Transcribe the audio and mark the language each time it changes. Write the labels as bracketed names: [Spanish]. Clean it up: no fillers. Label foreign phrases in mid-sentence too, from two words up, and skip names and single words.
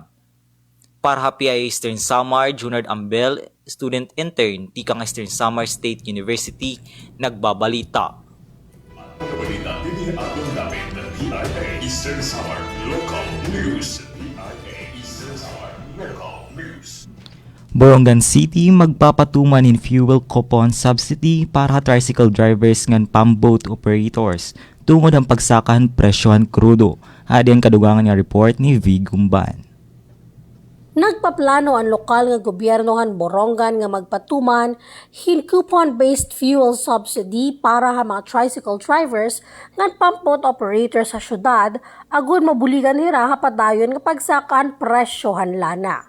[Waray] Para sa PIA Eastern Samar, Junard Ambel, student intern tikang Eastern Samar State University, nagbabalita. Balita din atong namin ng PIA Eastern Samar Local News. PIA Eastern Samar Local News. Borongan City magpapatuman in [English] fuel coupon subsidy [Waray] para [English] tricycle drivers [Waray] ngan pamboat operators tungod ang pagsakahan presyohan krudo. Adi ang kadugangan nga report ni V. Gumban. Nagpaplano ang lokal nga gobyernohan Borongan nga magpatuman hin [English] coupon-based fuel subsidy [Waray] para sa mga [English] tricycle drivers [Waray] nga pamboat operators sa syudad agud mabuligan nila padayon nga pagsakan presyohan lana.